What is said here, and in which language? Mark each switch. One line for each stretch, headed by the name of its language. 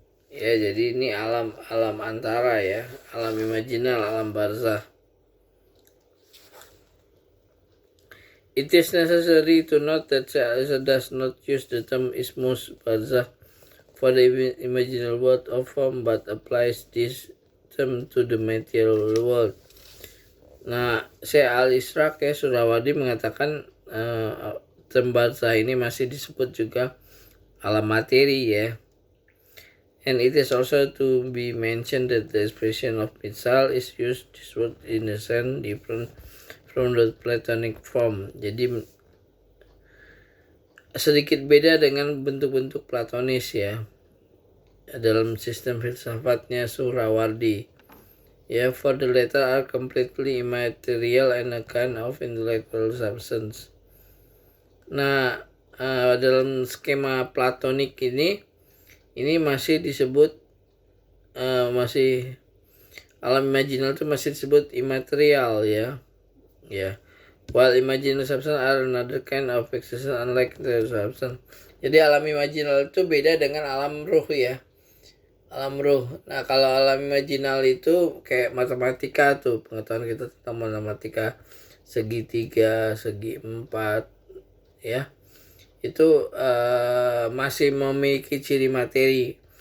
Indonesian: Ya, jadi ini alam antara ya, alam imaginal, alam barzah.
English: It is necessary to note that Syekh does not use the term Ismus Barzah for the imaginal world of form, but applies this term to the material world.
Indonesian: Nah, Syekh Al-Ishraq ya, Surawadi mengatakan term barzah ini masih disebut juga alam materi ya.
English: And it is also to be mentioned that the expression of Mitsal is used this word in a sense different from the Platonic form.
Indonesian: Jadi sedikit beda dengan bentuk-bentuk Platonis ya, dalam sistem filsafatnya Suhrawardi.
English: Yeah, for the latter are completely immaterial and a kind of intellectual substance.
Indonesian: Nah, dalam skema Platonik ini masih disebut masih alam imaginal itu masih disebut immaterial ya. Ya.
English: While imaginal substance are another kind of existence unlike the substance.
Indonesian: Jadi alam imaginal itu beda dengan alam ruh ya. Alam ruh. Nah, kalau alam imaginal itu kayak matematika tuh, pengetahuan kita tentang matematika segitiga, segi empat ya. Itu masih memiliki ciri materi.